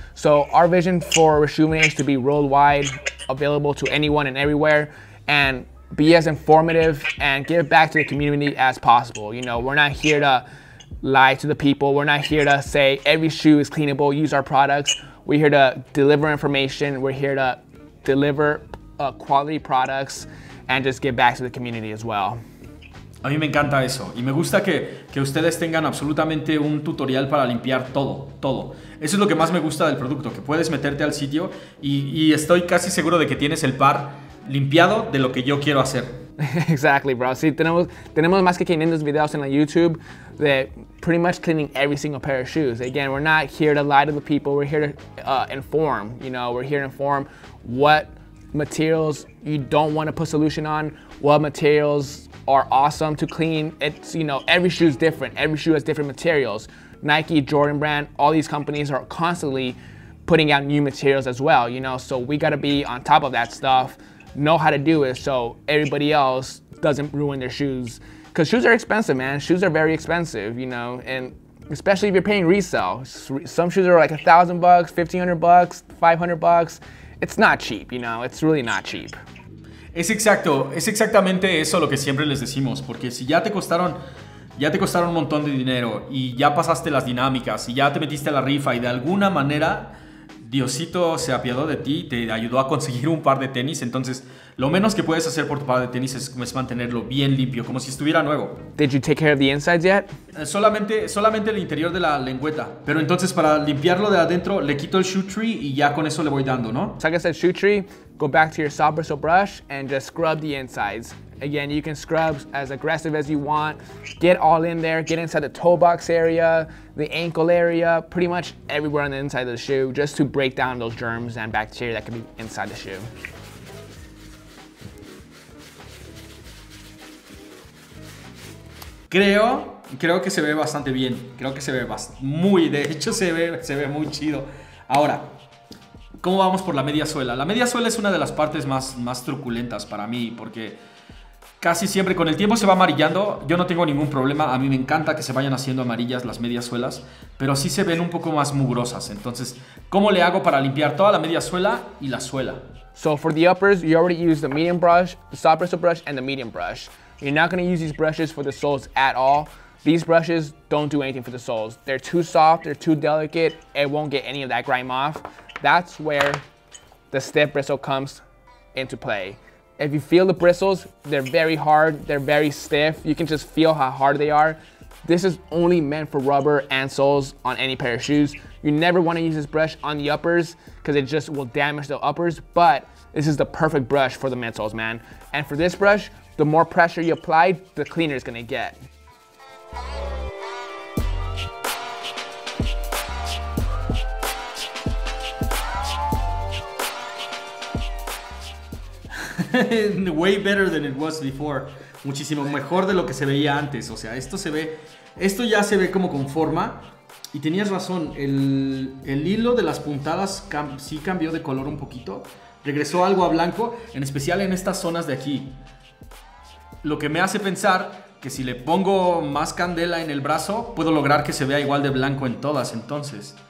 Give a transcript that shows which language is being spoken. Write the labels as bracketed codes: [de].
[en] So our vision for Reshoevn8r is to be worldwide, available to anyone and everywhere, and be as informative and give back to the community as possible. You know, we're not here to lie to the people. We're not here to say every shoe is cleanable, use our products. We're here to deliver information. We're here to deliver quality products and just give back to the community as well. [es] A mí me encanta eso y me gusta que ustedes tengan absolutamente un tutorial para limpiar todo. Eso es lo que más me gusta del producto, que puedes meterte al sitio y estoy casi seguro de que tienes el par limpiado de lo que yo quiero hacer. [en] Exactly, bro. [es] Sí, tenemos más que 500 videos en la YouTube de [en] pretty much cleaning every single pair of shoes. Again, we're not here to lie to the people. We're here to inform. You know, we're here to inform what materials you don't want to put solution on, what materials are awesome to clean. It's, you know, every shoe is different. Every shoe has different materials. Nike, Jordan Brand, all these companies are constantly putting out new materials as well, you know, so we got to be on top of that stuff, know how to do it so everybody else doesn't ruin their shoes. Because shoes are expensive, man. Shoes are very expensive, you know, and especially if you're paying resale. Some shoes are like $1,000, $1,500, $500. It's not cheap, you know, it's really not cheap. [es] Es exactamente eso lo que siempre les decimos, porque si ya te costaron un montón de dinero y ya pasaste las dinámicas y ya te metiste a la rifa y de alguna manera Diosito se apiadó de ti y te ayudó a conseguir un par de tenis, entonces lo menos que puedes hacer por tu par de tenis es mantenerlo bien limpio, como si estuviera nuevo. [en] Did you take care of the insides yet? [es] Solamente el interior de la lengüeta, pero entonces para limpiarlo de adentro le quito el shoe tree y ya con eso le voy dando, ¿no? [en] So like I said, shoe tree, go back to your soft bristle brush and just scrub the insides. Again, you can scrub as aggressive as you want. Get all in there, get inside the toe box area, the ankle area, pretty much everywhere on the inside of the shoe, just to break down those germs and bacteria that can be inside the shoe. [es] Creo que se ve bastante bien. Creo que se ve de hecho se ve muy chido. Ahora, ¿cómo vamos por la media suela? La media suela es una de las partes más truculentas para mí, porque casi siempre con el tiempo se va amarillando. Yo no tengo ningún problema, a mí me encanta que se vayan haciendo amarillas las medias suelas, pero sí se ven un poco más mugrosas. Entonces, ¿cómo le hago para limpiar toda la media suela y la suela? [en] So for the uppers, you already use the medium brush, the soft bristle brush, and the medium brush. You're not going to use these brushes for the soles at all. These brushes don't do anything for the soles. They're too soft, they're too delicate, it won't get any of that grime off. That's where the stiff bristle comes into play. If you feel the bristles, they're very hard, they're very stiff. You can just feel how hard they are. This is only meant for rubber and soles on any pair of shoes. You never want to use this brush on the uppers because it just will damage the uppers, but this is the perfect brush for the midsoles, man. And for this brush, the more pressure you apply, the cleaner it's gonna get. Way better than it was before. [es] Muchísimo mejor de lo que se veía antes. O sea, esto ya se ve como con forma. Y tenías razón, el hilo de las puntadas sí cambió de color un poquito. Regresó algo a blanco, en especial en estas zonas de aquí. Lo que me hace pensar que si le pongo más candela en el brazo, puedo lograr que se vea igual de blanco en todas entonces.